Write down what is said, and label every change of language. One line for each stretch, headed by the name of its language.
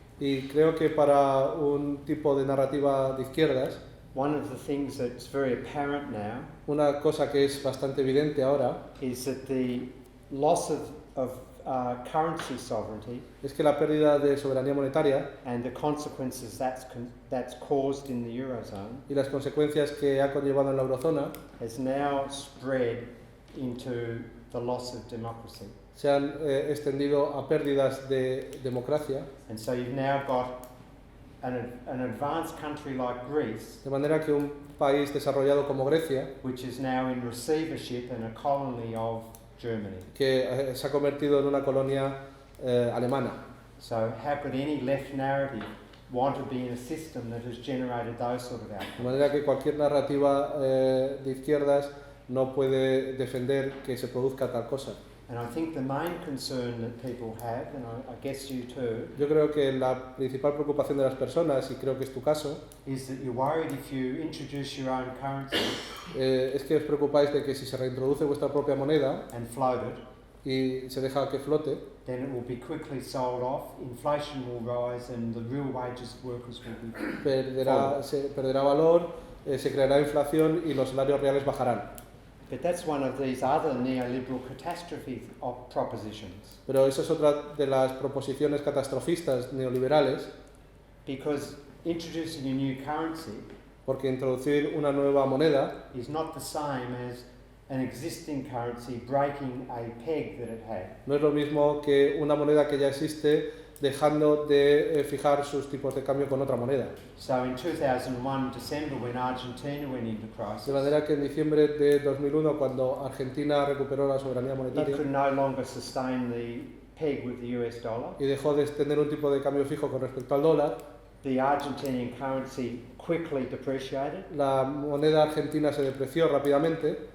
Spanish: Y creo que para un tipo de narrativa de izquierdas,
English: one of the things that's very apparent now
Spanish: una cosa que es bastante evidente ahora
English: is that the loss of currency sovereignty
Spanish: es que la pérdida de soberanía monetaria
English: and the consequences that's caused in the Eurozone
Spanish: y las consecuencias que ha conllevado en la eurozona
English: has now spread into the loss of democracy.
Spanish: se han extendido a pérdidas de democracia,
English: And so you've now got an advanced country like Greece,
Spanish: de manera que un país desarrollado como Grecia,
English: which is now in receivership and a colony of Germany.
Spanish: que se ha convertido en una colonia alemana.
English: So how could any left narrative want to be in a system that has generated those sort of
Spanish: De
English: outcomes?
Spanish: manera que cualquier narrativa de izquierdas no puede defender que se produzca tal cosa.
English: And I think the main concern that people have, and I guess you too,
Spanish: Yo creo que la principal preocupación de las personas, y creo que es tu caso,
English: is that you're worried if you introduce your own currency
Spanish: es que os preocupáis de que si se reintroduce vuestra propia moneda
English: and float it,
Spanish: y se deja que flote,
English: then it will be quickly sold off, inflation will rise and the real wages of workers will be
Spanish: perderá valor, se creará inflación y los salarios reales bajarán.
English: But that's one of these other neoliberal catastrophe propositions.
Spanish: Pero esa es otra de las proposiciones catastrofistas neoliberales,
English: Because introducing a new currency
Spanish: porque introducir una nueva moneda
English: is not the same as an existing currency breaking a peg that it had.
Spanish: no es lo mismo que una moneda que ya existe dejando de fijar sus tipos de cambio con otra moneda.
English: So in 2001, December, when Argentina went into crisis,
Spanish: De manera que en diciembre de 2001, cuando Argentina recuperó la soberanía
English: it
Spanish: monetaria
English: could no longer sustain the peg with the US dollar.
Spanish: y dejó de tener un tipo de cambio fijo con respecto al dólar,
English: The Argentinian currency quickly depreciated,
Spanish: la moneda argentina se depreció rápidamente,